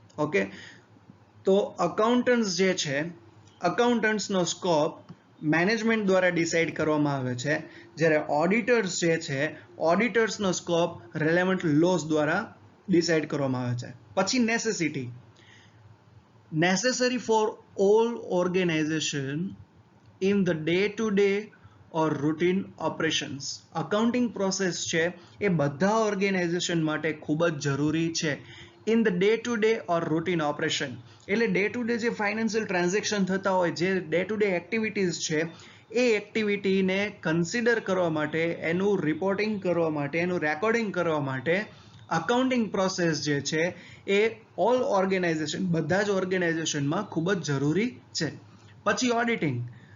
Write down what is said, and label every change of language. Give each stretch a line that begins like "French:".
Gujarati: Okay, તો accountants જે છે, અકાઉન્ટન્ટ્સનો સ્કોપ મેનેજમેન્ટ દ્વારા ડિસાઇડ કરવામાં આવે છે, જ્યારે ઓડિટર્સ જે છે, ઓડિટર્સનો સ્કોપ રેલેવન્ટ લોઝ દ્વારા ડિસાઇડ કરવામાં આવે છે. પછી necessity.
English: necessary for all organization in the day-to-day or routine operations.
Gujarati: Accounting process છે એ બધા ઓર્ગેનાઇઝેશન માટે ખૂબ જ જરૂરી છે.
English: in the day to day or routine operation
Gujarati: એટલે ડે ટુ ડે જે ફાઇનાન્શિયલ ટ્રાન્ઝેક્શન થતા હોય, જે ડે ટુ ડે એક્ટિવિટીઝ છે, એ એક્ટિવિટીને કન્સિડર કરવા માટે, એનું રિપોર્ટિંગ કરવા માટે, એનું રેકોર્ડિંગ કરવા માટે અકાઉન્ટિંગ પ્રોસેસ જે છે એ ઓલ ઓર્ગેનાઇઝેશન, બધા જ ઓર્ગેનાઇઝેશનમાં ખૂબ જ જરૂરી છે. પછી ઓડિટિંગ.